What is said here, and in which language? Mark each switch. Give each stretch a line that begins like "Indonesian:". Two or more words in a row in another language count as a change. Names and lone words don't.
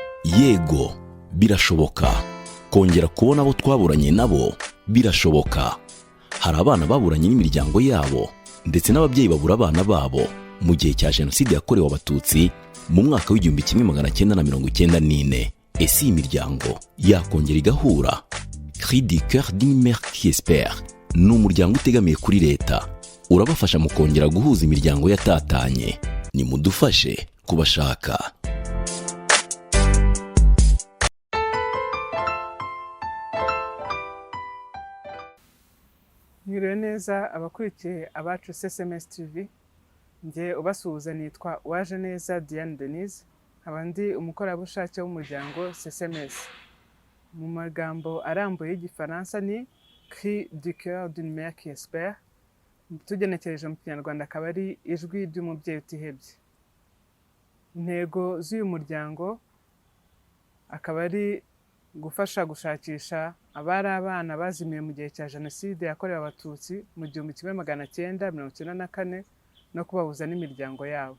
Kinyarwanda: yego birashoboka kongera kubona abo twaburanye nabo birashoboka. Hari abana baburanye n'imiryango yabo ndetse n'ababyeyi babura abana babo mu gihe cya Jenoside yakorewe Abatutsi mu mwaka w'1994. Ese iyi miryango yakongera igahura? Cri du cœur d'une mère qui espère ni umuryango utegamiye kuri leta, urabafasha mu kongera guhuza imiryango yatatanye. Nimudufashe kubashaka. Mwiriwe neza abakurikiye abacu SMS TV, nge ubasuhuza nitwa Uwaje neza Diane Denise, abandi umukorerabushake w'umuryango SMS. Mu magambo arambuye y'igifaransa ni Cri du cœur d'une mère qui espère, tugenekereje mu Kinyarwanda akaba ari ijwi ry'umubyeyi utihebye. Intego z'uyu muryango akaba ari gufasha gushakisha abari abana bazimiye mu gihe cya Jenoside yakorewe Abatutsi mu 1994 no kubahuza n'imiryango yabo.